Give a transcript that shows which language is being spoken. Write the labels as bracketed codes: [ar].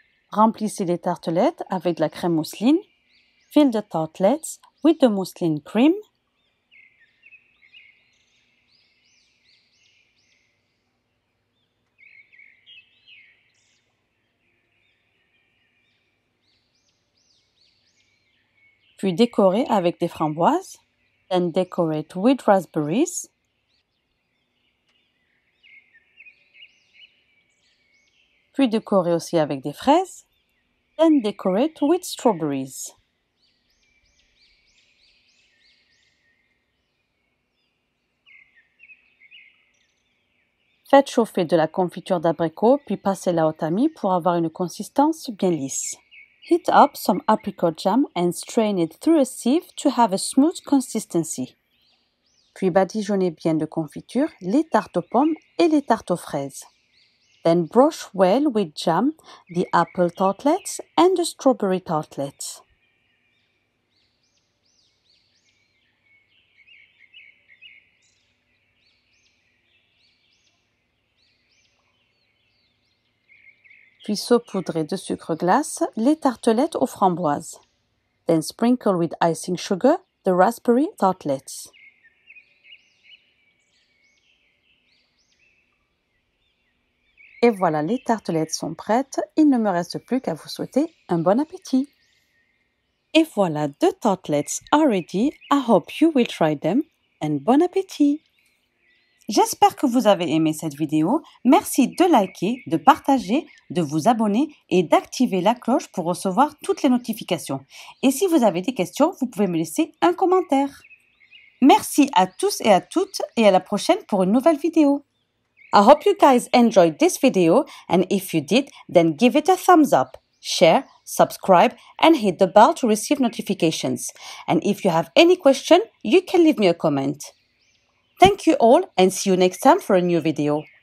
[fr] Remplissez les tartelettes avec de la crème mousseline. [en] Fill the tartlets with the mousseline cream. [fr] Puis décorez avec des framboises. [en] Then decorate with raspberries. [fr] Puis décorez aussi avec des fraises. [en] Then decorate with strawberries. [fr] Faites chauffer de la confiture d'abricot, puis passez-la au tamis pour avoir une consistance bien lisse. [en] Heat up some apricot jam and strain it through a sieve to have a smooth consistency. [fr] Puis badigeonnez bien de confiture les tartes aux pommes et les tartes aux fraises. [en] Then brush well with jam the apple tartlets and the strawberry tartlets. [fr] Puis saupoudrez de sucre glace les tartelettes aux framboises. [en] Then sprinkle with icing sugar the raspberry tartlets. [fr] Et voilà, les tartelettes sont prêtes. Il ne me reste plus qu'à vous souhaiter un bon appétit. [en] Et voilà, the tartlets are ready. I hope you will try them and bon appétit! [fr] J'espère que vous avez aimé cette vidéo. Merci de liker, de partager, de vous abonner et d'activer la cloche pour recevoir toutes les notifications. Et si vous avez des questions, vous pouvez me laisser un commentaire. Merci à tous et à toutes et à la prochaine pour une nouvelle vidéo. [en] I hope you guys enjoyed this video, and if you did, then give it a thumbs up, share, subscribe, and hit the bell to receive notifications. And if you have any question, you can leave me a comment. Thank you all and see you next time for a new video.